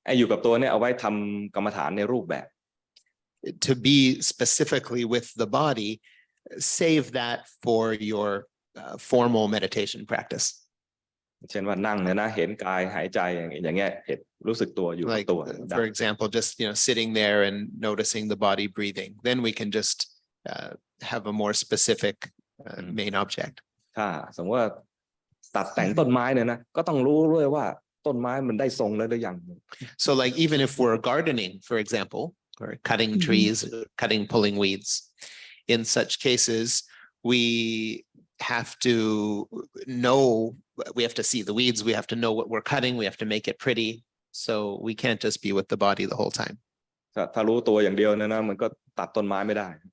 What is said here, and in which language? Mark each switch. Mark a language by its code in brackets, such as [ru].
[th] ไอ้อยู่กับตัวเนี่ยเอาไว้ทำกรรมฐานในรูปแบบ [en] To be specifically with the body, save that for your formal meditation practice. [th] เช่นว่านั่งเนี่ยนะเห็นกายหายใจอย่างเงี้ยเห็นรู้สึกตัวอยู่กับ [en] Like, [th] ตัวได้ [en] for example, just, sitting there and noticing the body breathing. Then we can just have a more specific main object. [th] ถ้าสมมติว่าตัดแต่งต้นไม้เนี่ยนะก็ต้องรู้ด้วยว่าต้นไม้มันได้ทรงแล้วหรือยัง [en] So like even if we're gardening, for example, or cutting trees, pulling weeds, in such cases, we have to know, we have to see the weeds, we have to know what we're cutting, we have to make it pretty. So we can't just be with the body the whole time. [th] ถ้ารู้ตัวอย่างเดียวเนี่ยนะมันก็ตัดต้นไม้ไม่ได้